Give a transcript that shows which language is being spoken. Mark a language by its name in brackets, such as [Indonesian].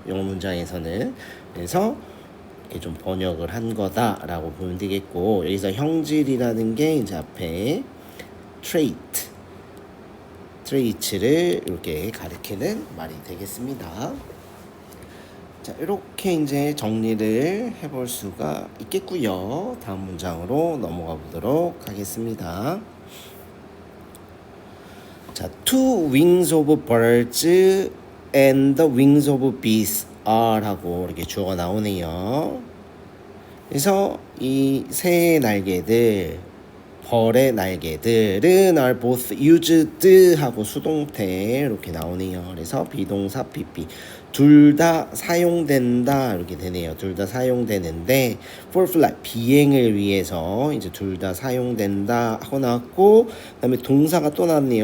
[Korean] 영어 문장에서는. 그래서 이렇게 좀 번역을 한 거다라고 보면 되겠고, 여기서 형질이라는 게 이제 앞에 트레이츠를 이렇게 가리키는 말이 되겠습니다. 자, 이렇게 이제 정리를 해볼 수가 있겠고요. 다음 문장으로 넘어가 보도록 하겠습니다. [English] 자, two wings of birds and the wings of bees are [Korean] 하고 이렇게 주어가 나오네요. 그래서 이 새의 날개들, 벌의 날개들은 [English] are both used [Korean] 하고 수동태 이렇게 나오네요. 그래서 비동사 PP 둘 다 사용된다 이렇게 되네요. 둘 다 사용되는데 [English] for flight, [Korean] 비행을 위해서 이제 둘 다 사용된다 하고 나왔고, 그다음에 동사가 또 나왔네요.